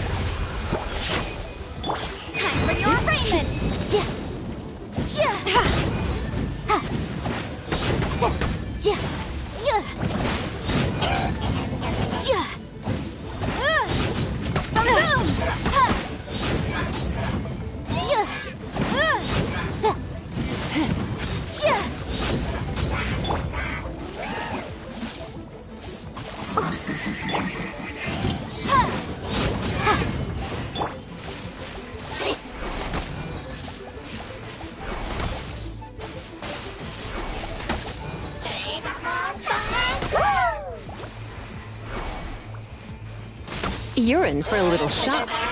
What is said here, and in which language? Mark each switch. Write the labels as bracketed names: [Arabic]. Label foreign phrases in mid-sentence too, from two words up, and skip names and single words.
[English] Time for your arraignment! Ja! Ja! Ha! Ha! Ja! Ja! Sya! Ja! Boom! Ha! Sya! Ja! Ja! Ha! Ha! You're in for a little shock.